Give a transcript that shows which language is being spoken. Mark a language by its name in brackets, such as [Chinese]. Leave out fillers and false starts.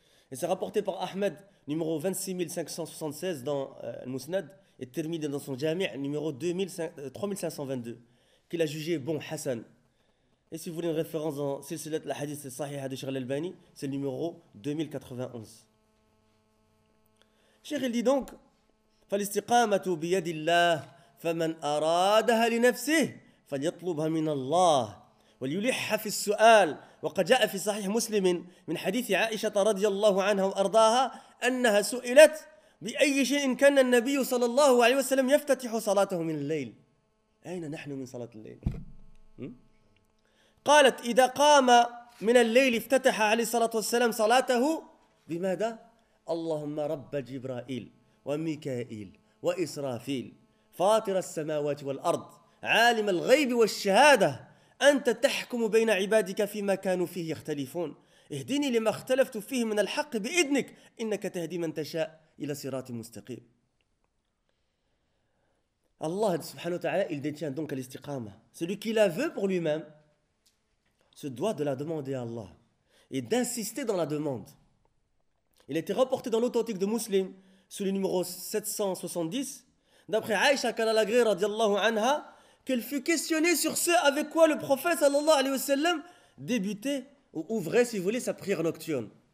[French] Et c'est rapporté par Ahmed, numéro 26576 dans Al-Musnad, et terminé dans son jami', numéro 3522, qu'il a jugé bon, Hassan. Et si vous voulez une référence dans Silsilat al-Hadith al-Sahiha de Cheikh Al-Albani, c'est le numéro 2091. Cheikh, il dit donc, [Arabic] فَالِسْتِقَامَةُ بِيَدِ اللَّهِ فَمَنْ أَرَادَهَا لِنَفْسِهِ فَلْيَطْلُبْهَا مِنَ اللَّهِ وَلْيُلِحَّ فِي السُّؤَالِ وقد جاء في صحيح مسلم من حديث عائشة رضي الله عنها وأرضاها أنها سئلت بأي شيء كان النبي صلى الله عليه وسلم يفتتح صلاته من الليل أين نحن من صلاة الليل؟ قالت إذا قام من الليل افتتح عليه الصلاة والسلام صلاته بماذا؟ اللهم رب جبرائيل وميكائيل وإسرافيل فاطر السماوات والأرض عالم الغيب والشهادة أنت تحكم بين عبادك فيما كانوا فيه يختلفون اهدني لما اختلفت فيه من الحق بإذنك إنك تهدي من تشاء إلى صراط مستقيم. الله سبحانه وتعالى [French] il détient donc l'istiqama. Celui qui la veut pour lui-même se doit de la demander à Allah et d'insister dans la demande. Il a été rapporté dans l'authentique de Muslim sous le numéro 770 d'après Aïcha Kalalagri [Arabic] radiallahu anha [French] qu'elle fut questionnée sur ce avec quoi le prophète [Arabic] sallallahu alayhi wa sallam [French] débutait ou ouvrait, si vous voulez, sa prière nocturne.